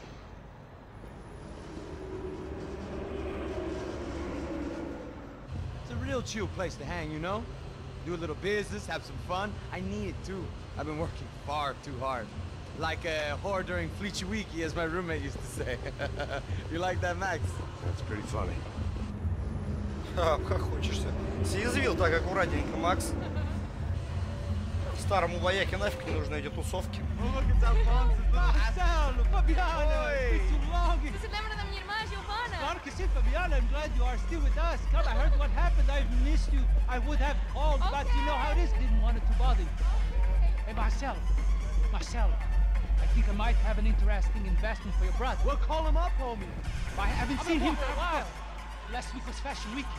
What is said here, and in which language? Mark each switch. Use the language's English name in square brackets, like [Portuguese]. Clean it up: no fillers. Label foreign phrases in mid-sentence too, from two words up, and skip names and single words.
[English] It's a real chill place to hang, you know? Do a little business, have some fun. I need it too. I've been working far too hard. Like a whore during Fleechy Weeky, as my roommate used to say. You like that, Max? That's pretty funny. [Russian] Как хочешься. Съязвил так аккуратненько, Макс. Старому вояке нафиг не нужны эти тусовки. [Portuguese] Claro que sim, Fabiana. [English] I'm glad you are still with us. Come, I heard what happened. I've missed you. I would have called, but you know how it is. Didn't want it to bother you. Hey, Marcel. Marcel, I think I might have an interesting investment for your brother. Well, call him up, homie. I haven't seen him for a while. Last week was Fashion Week.